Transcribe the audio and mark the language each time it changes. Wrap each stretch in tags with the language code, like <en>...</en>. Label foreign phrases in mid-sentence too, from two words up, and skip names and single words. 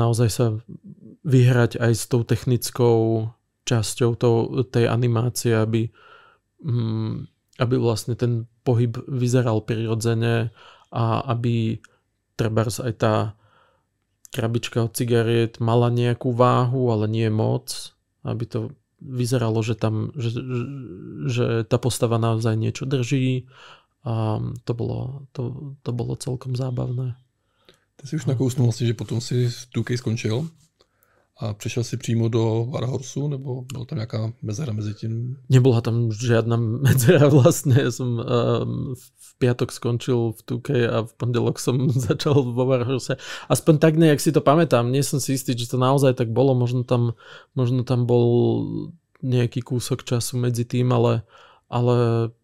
<sk>naozaj sa vyhrať aj s tou technickou časťou tej animácie, aby vlastne ten pohyb vyzeral prirodzene a aby trebárs aj tá krabička od cigariet mala nejakú váhu, ale nie moc, aby to vyzeralo, že tá postava naozaj niečo drží a to bolo celkom zábavné.</sk> <cs>Ty si už nakousnul vlastně, že potom si v 2K skončil a přešel si přímo do Warhorsu, nebo byla tam nějaká mezera mezi tím?</cs> <sk>Nebola tam žiadna medzera vlastne. Ja som v piatok skončil v 2K a v pondelok som začal vo Warhorse. Aspoň tak nejak si to pamätám. Nie som si istý, či to naozaj tak bolo. Možno tam bol nejaký kúsok času medzi tým, ale</sk>